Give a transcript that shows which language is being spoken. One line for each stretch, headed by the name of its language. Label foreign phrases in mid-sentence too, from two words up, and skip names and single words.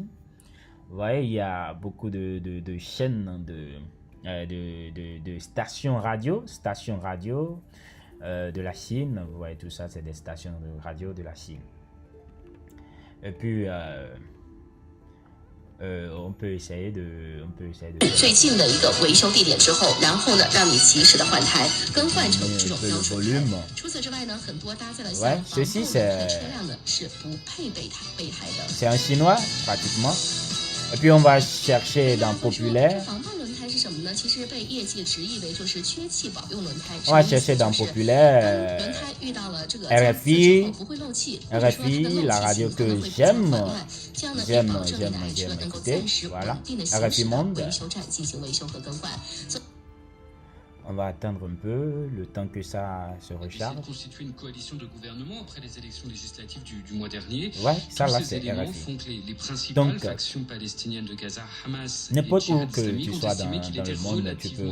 French: Vous voyez, il y a beaucoup de chaînes de stations radio, de la Chine. Vous voyez, tout ça, c'est des stations de radio de la Chine. Et puis, on peut essayer de
Chinese: 最近的一个维修地点之后，然后呢，让你及时的换台，更换成这种标准台。除此之外呢，很多搭载了像防爆轮胎的车辆呢是不配备胎的。
French: C'est en chinois, pratiquement. Et puis, on va chercher dans populaire.
Chinese: 防爆轮胎是什么呢？其实被业界直译为就是缺气保用轮胎。
French: On va chercher dans populaire.
Chinese: 轮胎遇到了这个 RFI, 不会漏气，
French: RFI, la radio que j'aime,
Chinese: 这样呢
French: j'aime
Chinese: 保证一台车能够暂时稳定的行驶到维修站进行维修和更换。
French: On va attendre un peu le temps que ça se recharge. Constituer une coalition de gouvernement après les élections législatives du mois dernier. Ouais, ça Tous là ces c'est éléments RFI. font que les principales Donc, factions palestiniennes de Gaza, Hamas et n'importe où Djihad que islamique tu ont sois estimé qu'il dans était le monde, tu peux